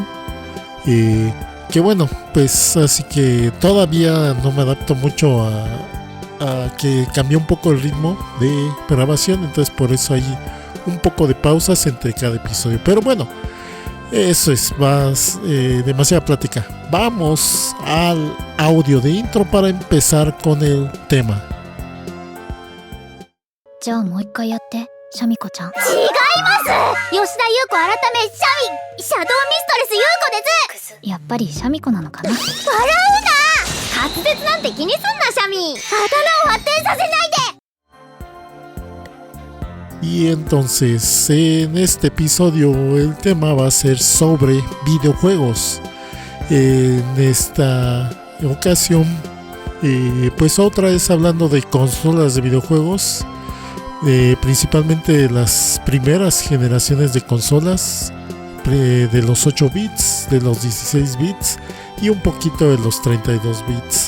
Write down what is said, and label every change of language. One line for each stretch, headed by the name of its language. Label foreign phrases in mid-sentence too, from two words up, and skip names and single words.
Spanish: Que bueno, pues así que todavía no me adapto mucho a que cambió un poco el ritmo de grabación, entonces por eso hay un poco de pausas entre cada episodio, pero bueno, eso es más demasiada plática. Vamos al audio de intro para empezar con el tema.
Japanese: じゃあもう一回やってシャミ子ちゃん。違います。吉田優子改めシャドウミストレス優子です。やっぱりシャミ子なのかな。笑うな。滑舌なんて気にすんなシャミ。頭を発展させないで。
Spanish: Y entonces en este episodio el tema va a ser sobre videojuegos. En esta ocasión pues otra vez hablando de consolas de videojuegos, principalmente las primeras generaciones de consolas, de los 8 bits, de los 16 bits y un poquito de los 32 bits.